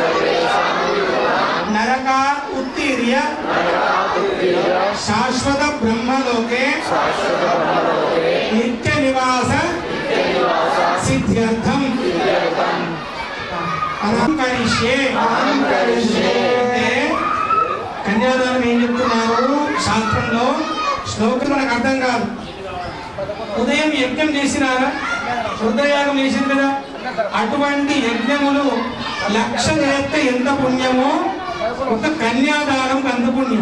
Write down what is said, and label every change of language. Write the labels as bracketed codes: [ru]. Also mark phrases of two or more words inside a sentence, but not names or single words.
[sa] नरका उत्तीर्य शाश्वत ब्रह्मलोके नित्य निवास सिद्ध्यर्थम अहं करिष्ये [te] కన్యాదానం ఏం చెప్తున్నారు శాస్త్రంలో శ్లోకం మనకు అర్థం కాదు. ఉదయం యజ్ఞం చేసినారా, హృదయాగం చేసింది కదా, అటువంటి యజ్ఞములు 1,00,000 చేస్తే ఎంత పుణ్యమో ఒక కన్యాదానం అంత పుణ్యం.